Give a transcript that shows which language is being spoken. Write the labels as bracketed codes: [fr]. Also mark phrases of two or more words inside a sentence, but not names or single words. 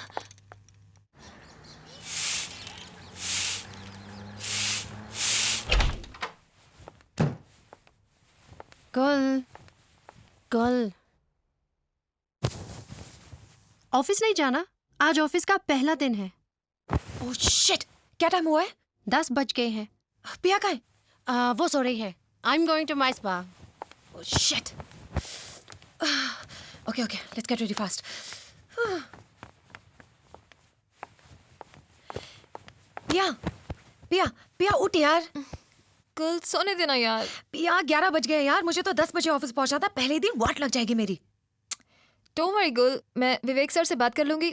[hi] कल कल ऑफिस नहीं जाना आज ऑफिस का पहला दिन है। [en] oh shit [hi] क्या टाइम हुआ है 10 बज गए हैं। पिया का है वो सो रही है। [en] I am going to my spa. Oh shit. Okay, let's get ready fast. [hi] पिया उठ यार गुल सोने देना यार। पिया 11 बज गए यार मुझे तो 10 बजे ऑफिस पहुंचा था पहले ही दिन वाट लग जाएगी मेरी [en] don't worry [hi] गुल, मैं विवेक सर से बात कर लूंगी.